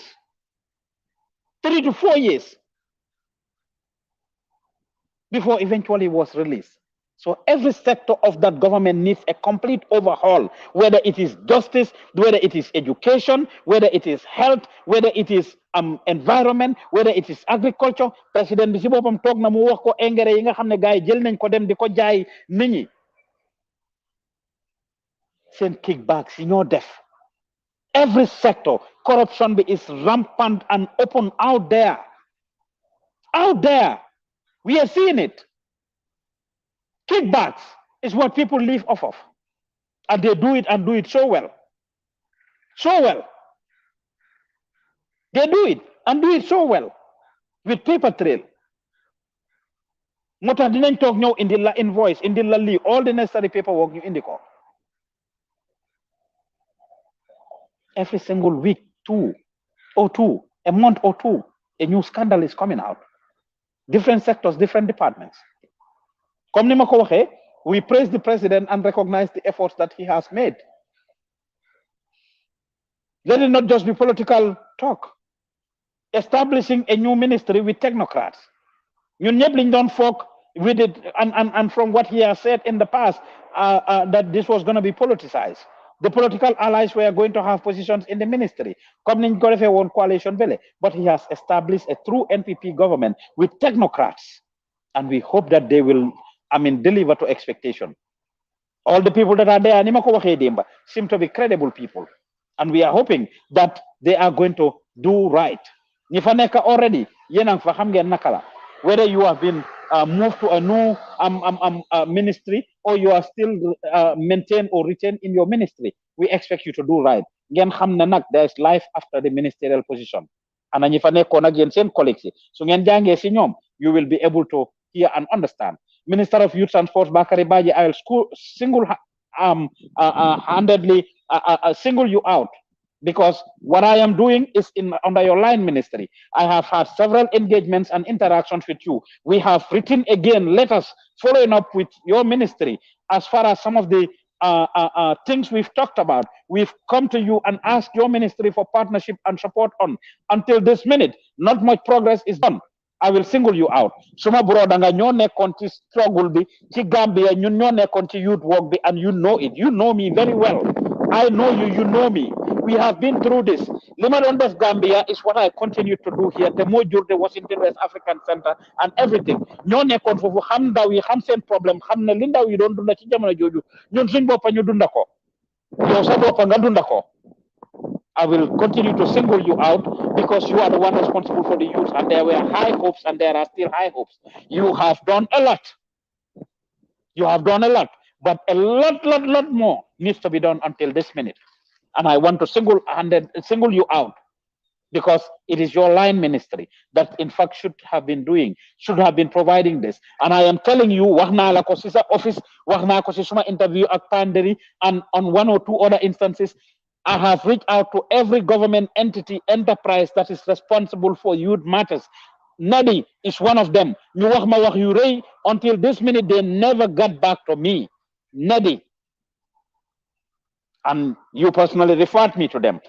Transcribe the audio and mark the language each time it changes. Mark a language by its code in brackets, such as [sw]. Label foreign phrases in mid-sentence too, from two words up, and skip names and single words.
[en] 3 to 4 years before eventually was released. So every sector of that government needs a complete overhaul, whether it is justice, whether it is education, whether it is health, whether it is environment, whether it is agriculture. [wo] President bi si boppam toog na mu wax ko engrais yi nga xam ne gars yi jël nañ ko dem di ko jaay nit ñi seen kickbacks yi ñoo def. [en] Every sector, corruption is rampant and open out there. Out there. We are seeing it. Kickbacks is what people live off of. And they do it and do it so well. So well. They do it and do it so well. With paper trail. [wo] Mota dinañ tok ñew indi la invoice, indi la li, [en] all the necessary paperwork [wo] ñu indi ko. [en] Every single week, two. a month or two, a new scandal is coming out. Different sectors, different departments. [wo] Comme ni ma ko waxee, [en] we praise the president and recognize the efforts that he has made. Let it not just be political talk. Establishing a new ministry with technocrats. You ñëpp don't folk with it, and from what he has said in the past, that this was going to be politicized. The political allies were going to have positions in the ministry. [wo] Comme niñ ko defee woon coalition bele, [en] but he has established a true NPP government with technocrats, and we hope that they will, deliver to expectation. All the people that are there, [wo] ni ma ko waxee démba, [en] seem to be credible people, and we are hoping that they are going to do right. [wo] Ñi fa nekk already, yéen a ngi fa xam ngeen naka la. [en] Whether you have been moved to a new ministry or you are still maintained or retained in your ministry, we expect you to do right. [wo] Ngeen xam ne nag [en] there is life after the ministerial position. [wo] And ñi fa nekkoon ak yéen seen colleagues yi, su ngeen jàngee si ñoom, [en] you will be able to hear and understand. Minister of Youth and Sports Bakary Badji, I will handedly single you out, because what I am doing is under your line ministry. I have had several engagements and interactions with you. We have written again letters following up with your ministry as far as some of the things we've talked about. We've come to you and asked your ministry for partnership and support on. Until this minute, not much progress is done. I will single you out. [wo] Suma broda nga ñoo nekkoon ci struggle bi ci Gambia, ñun ñoo nekkoon ci [en] youth work [wo] bi, [en] and you know it. You know me very well. I know you, you know me. We have been through this. [wo] Lima doon def [en] Gambia is what I continue to do here. The moo jur the Washington West African Center and everything. [wo] Ñoo nekkoon foofu xam ndaw yi xam seen problème, xam ne li ndaw yi doon dunda ci jamono jooju ñun suñ boppa ñu dunda ko. Yow sa boppa nga dunda ko. [en] I will continue to single you out because you are the one responsible for the youth, and there were high hopes and there are still high hopes. You have done a lot. You have done a lot, but a lot more needs to be done until this minute. And I want to single you out because it is your line ministry that in fact should have been providing this. And I am telling you, [wo] waxna la ko ci sa office, waxna ko ci suma interview ak Panderi, [en] and on one or two other instances, I have reached out to every government entity, enterprise that is responsible for youth matters. NADI is one of them. [wo] Ñu wax ma wax yu rëy, [en] until this minute, they never got back to me. NADI. And you personally referred me to them.